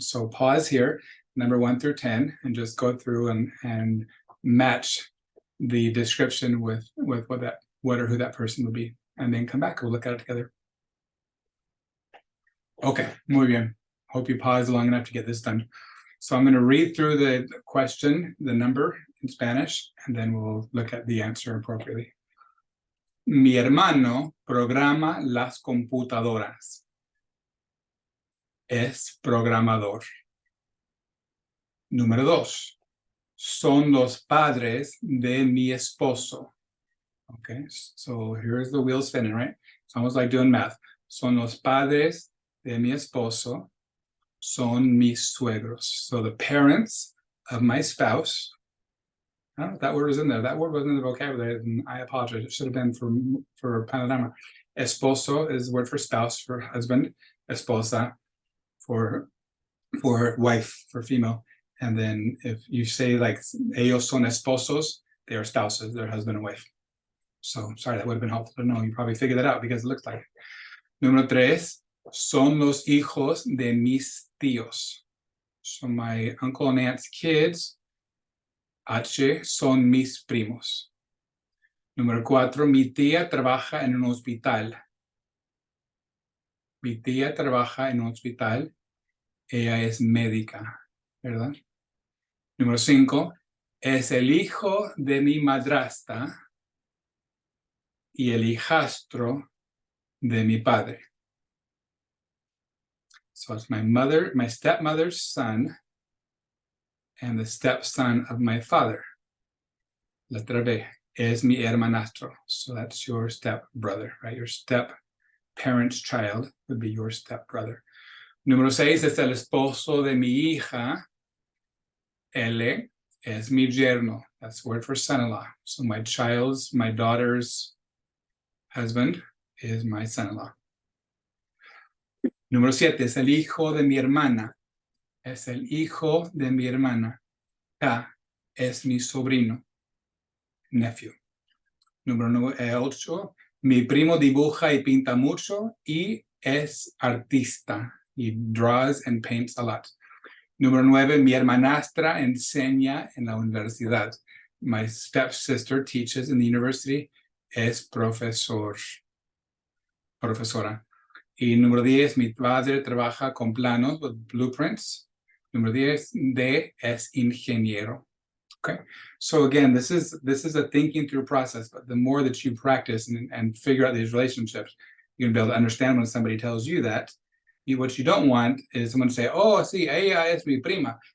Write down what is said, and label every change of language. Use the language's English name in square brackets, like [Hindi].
[English] So pause here, number 1 through 10, and just go through and match the description with what or who that person would be. And then come back, we'll look at it together. Okay, [Spanish] muy bien. [English] Hope you paused long enough to get this done. So I'm going to read through the question, the number in Spanish, and then we'll look at the answer appropriately. [Spanish] Mi hermano programa las computadoras. Es programador. Número 2. Son los padres de mi esposo. [English] Okay, so here's the wheel spinning, right? It's almost like doing math. [Spanish] Son los padres de mi esposo. Son mis suegros. [English] So the parents of my spouse. I don't know if that word was in there. That word wasn't in the vocabulary, and I apologize. It should have been for Panorama. Esposo is the word for spouse, for husband. Esposa for wife, for female. And then if you say like ellos son esposos, they are spouses, they're husband and wife. So sorry, that would have been helpful to know. You probably figured that out because it looks like it. [Spanish] Número 3, son los hijos de mis tíos. [English] So my uncle and aunt's kids, H, [Spanish] son mis primos. Número 4, mi tía trabaja en un hospital. Mi tía trabaja en un hospital. Ella es médica, ¿verdad? Número 5, es el hijo de mi madrastra y el hijastro de mi padre. [English] So it's my stepmother's son and the stepson of my father. [Spanish] Letra B, es mi hermanastro. [English] So that's your stepbrother, right? Your step-parent's child would be your stepbrother. [Spanish] Número 6 es el esposo de mi hija. L es mi yerno. [English] That's the word for son-in-law. So my daughter's husband is my son-in-law. [Spanish] Número 7 es el hijo de mi hermana. Es el hijo de mi hermana. K es mi sobrino. Nephew. Número 8. Mi primo dibuja y pinta mucho y es artista. [English] He draws and paints a lot. [Spanish] Número 9, mi hermanastra enseña en la universidad. [English] My stepsister teaches in the university. [Spanish] Es profesora. Y número 10, mi padre trabaja con planos, [English] with blueprints. [Spanish] Número 10, D es ingeniero. [English] Okay, so again, this is a thinking through process, but the more that you practice and figure out these relationships, you're gonna be able to understand when somebody tells you that. What you don't want is someone to say, oh, [Spanish] sí, ella es mi prima.